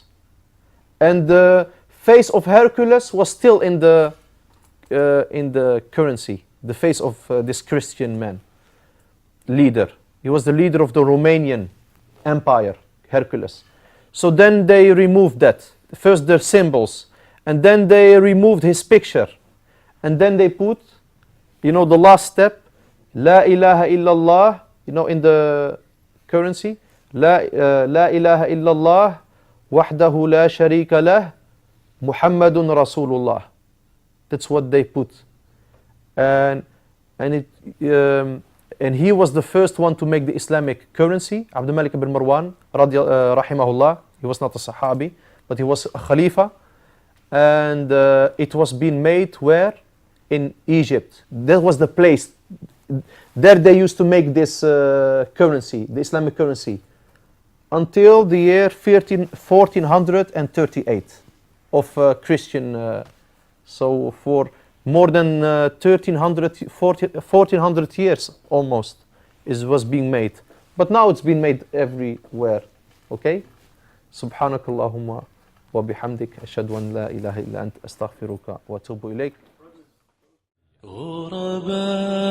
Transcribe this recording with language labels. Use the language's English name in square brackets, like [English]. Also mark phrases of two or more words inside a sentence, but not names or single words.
[English] And the face of Hercules was still in the currency, the face of this Christian man, leader. He was the leader of the Romanian Empire, Hercules. So then they removed that. First their symbols, and then they removed his picture. And then they put, you know, the last step, [Arabic] لا إله إلا الله, [English] you know, in the currency, [Arabic] لا إله إلا الله وحده لا شريك له محمد رسول الله. [English] That's what they put. And he was the first one to make the Islamic currency, Abdul Malik ibn Marwan, rahimahullah. He was not a Sahabi, but he was a Khalifa. And it was being made where? In Egypt. That was the place. There they used to make this currency, the Islamic currency, until the year 1438 of Christian So for more than 1400 years almost was being made. But now it's been made everywhere. Okay? [Arabic] سبحانك اللهم وبحمدك أشهد أن لا إله إلا أنت أستغفرك وأتوب إليك.